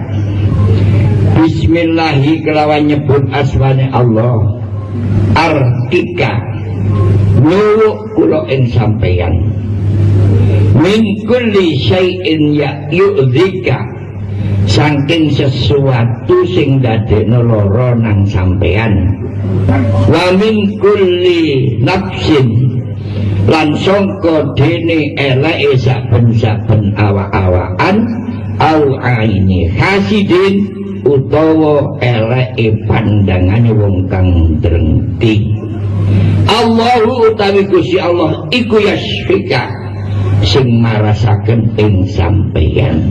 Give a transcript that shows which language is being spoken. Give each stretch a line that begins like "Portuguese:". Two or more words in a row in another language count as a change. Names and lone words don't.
Javanese: Bismillahi kelawan nyebut asmane Allah. Arkika nyuwuk kula ing sampeyan.
Arabic: من كل شيء يؤذيك
Javanese: saking sesuatu sing dadekno lara nang sampeyan.
Arabic: ومن كل نفس
Javanese: lan sangka dene eleke saben-saben awak-awakan
Arabic: أو عين حاسد
Javanese: utawa eleke pandangane wong kang drengti. Allahu utawi Gusti Allah iku yasfika sing marasaken ing sampeyan.